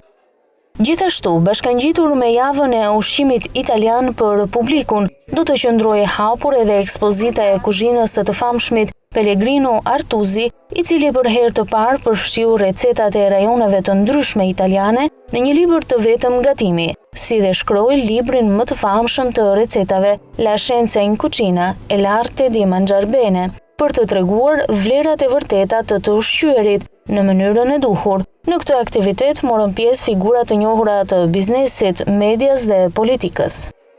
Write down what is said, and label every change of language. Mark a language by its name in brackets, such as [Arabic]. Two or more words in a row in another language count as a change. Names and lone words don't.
[Albanian] Gjithashtu, bashkangjitur me javën e ushqimit italian për publikun, do të qëndrojë hapur edhe ekspozita e kuzhinës së të famshmit Pellegrino Artusi, i cili për herë të parë përfshiu recetat e rajoneve të ndryshme italiane në një libër të vetëm gatimi, si dhe shkroi librin më të famshëm të recetave La scienza in cucina e l'arte di mangiar bene, për të treguar vlerat e vërteta të ushqyerit në mënyrën e duhur. Në këtë aktivitet morën pjesë figura të njohura të biznesit, medias dhe politikës.